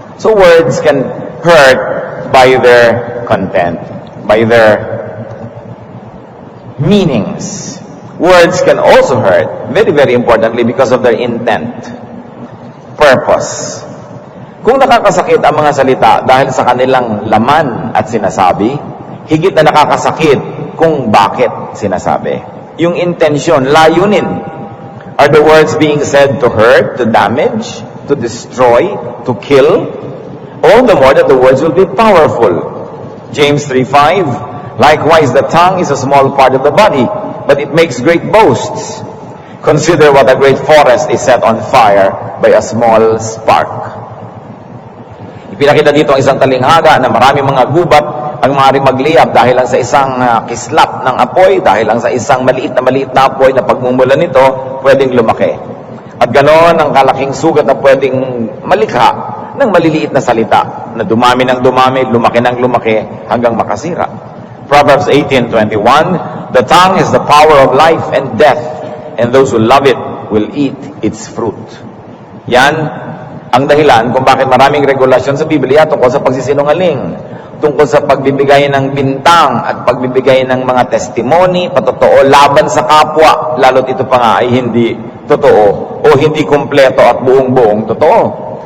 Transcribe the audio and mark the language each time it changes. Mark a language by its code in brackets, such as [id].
[en] So words can hurt by their content, by their meanings. Words can also hurt, very, very importantly, because of their intent, purpose. [tl] Kung nakakasakit ang mga salita dahil sa kanilang laman at sinasabi, higit na nakakasakit kung bakit sinasabi. Yung intensyon, layunin. [en] Are the words being said to hurt, to damage, to destroy, to kill? All the more that the words will be powerful. James 3:5, likewise the tongue is a small part of the body, but it makes great boasts. Consider what a great forest is set on fire by a small spark. [tl] Ipinakita dito ang isang talinghaga na maraming mga gubat ang maaaring magliyab dahil lang sa isang kislap ng apoy, dahil lang sa isang maliit na apoy na pagmumulan nito, pwedeng lumaki. At ganoon ang kalaking sugat na pwedeng malikha ng maliliit na salita na dumami ng dumami, lumaki ng lumaki hanggang makasira. [en] Proverbs 18:21, the tongue is the power of life and death, and those who love it will eat its fruit. [tl] Yan ang dahilan kung bakit maraming regulasyon sa Biblia tungkol sa pagsisinungaling, tungkol sa pagbibigay ng bintang at pagbibigay ng mga testimony, patotoo, laban sa kapwa, lalo't ito pa nga ay hindi totoo o hindi kumpleto at buong-buong totoo.